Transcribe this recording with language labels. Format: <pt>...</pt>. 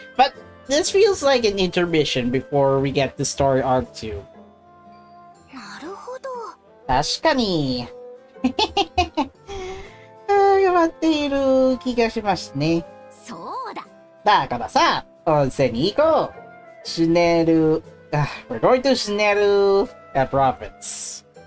<en>But this feels like an intermission before we get to story arc 2.</en> <ja>なるほど。確かに。頑張っている気がしますね。そうだ。だからさ、温泉に行こう。</ja> <en>シュネル、we're going to Shneru province.</en>